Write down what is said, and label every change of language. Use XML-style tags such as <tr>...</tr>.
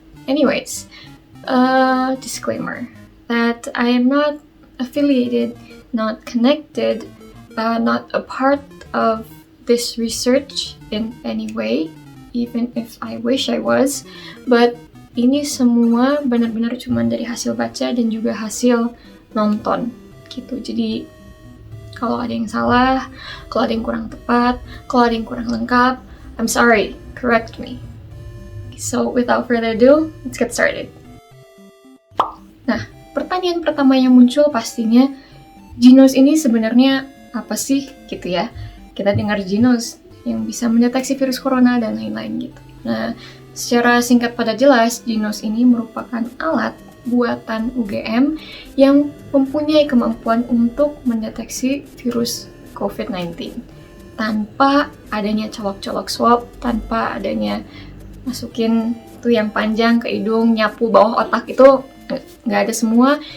<en>Anyways, disclaimer that I am not affiliated, not connected, not a part of this research in any way, even if I wish I was, but</en> <id>ini semua benar-benar cuma dari hasil baca dan juga hasil nonton gitu. Jadi kalau ada yang salah, kalau ada yang kurang tepat, kalau ada yang kurang lengkap,</id> <en>I'm sorry, correct me. So without further ado, let's get started.</en> <id>Nah, pertanyaan pertama yang muncul pastinya, Genos ini sebenarnya apa sih gitu ya? Kita dengar Genos yang bisa mendeteksi virus corona dan lain-lain gitu. Nah, secara singkat pada jelas, Genos ini merupakan alat buatan UGM yang mempunyai kemampuan untuk mendeteksi virus COVID-19 tanpa adanya colok-colok swab, tanpa adanya masukin tuh yang panjang ke hidung, nyapu bawah otak, itu nggak ada semua.</id>